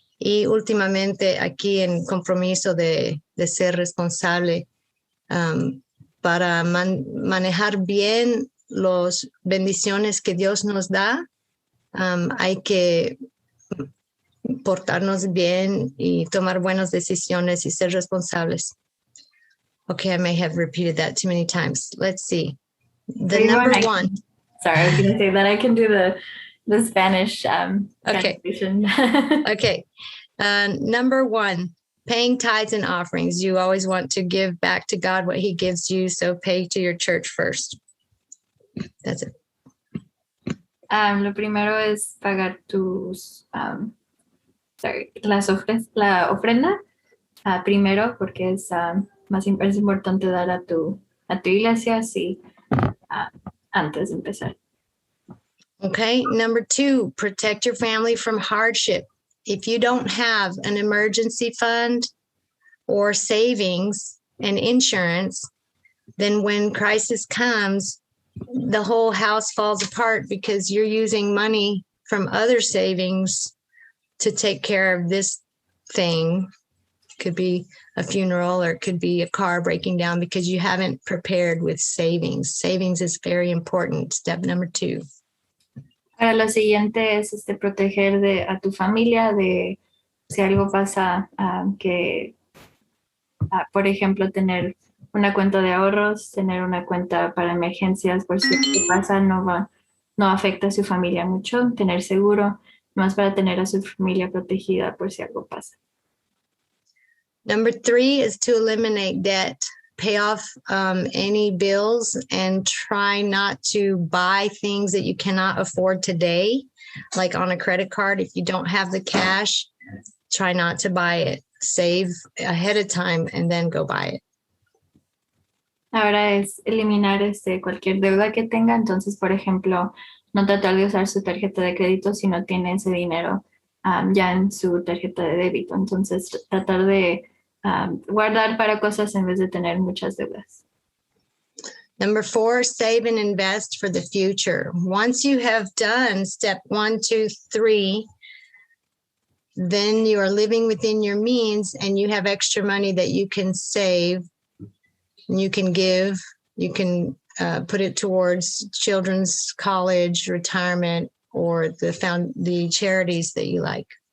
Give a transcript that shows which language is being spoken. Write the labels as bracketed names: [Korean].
[Spanish] Y últimamente aquí en compromiso de ser responsable para manejar bien las bendiciones que Dios nos da, hay que portarnos bien y tomar buenas decisiones y ser responsables. [English] Okay, I may have repeated that too many times. Let's see. The number one. Sorry, I was going to say that I can do the Spanish Okay. translation. Okay. Number one, paying tithes and offerings. You always want to give back to God what he gives you, so pay to your church first. That's it. [Spanish] Lo primero es pagar la ofrenda primero, porque es importante dar a tu iglesia, sí, ah, antes de empezar. [English] Okay, number 2, protect your family from hardship. If you don't have an emergency fund or savings and insurance, then when crisis comes, the whole house falls apart because you're using money from other savings to take care of this thing. Could be a funeral or it could be a car breaking down because you haven't prepared with savings. Savings is very important. Step number 2. [Spanish] Ahora lo siguiente es proteger a tu familia de si algo pasa, por ejemplo, tener una cuenta de ahorros, tener una cuenta para emergencias, por si algo pasa, no afecta a su familia mucho, tener seguro, más para tener a su familia protegida por si algo pasa. [English] Number 3 is to eliminate debt. Pay off any bills and try not to buy things that you cannot afford today, like on a credit card. If you don't have the cash, try not to buy it. Save ahead of time and then go buy it. [Spanish] Ahora es eliminar cualquier deuda que tenga. Entonces, por ejemplo, no tratar de usar su tarjeta de crédito si no tiene ese dinero ya en su tarjeta de débito. Entonces, tratar de guardar para cosas en vez de tener muchas deudas. [English] Number 4, save and invest for the future. Once you have done step 1, 2, 3, then you are living within your means and you have extra money that you can save, you can give, you can put it towards children's college, retirement, or the charities that you like.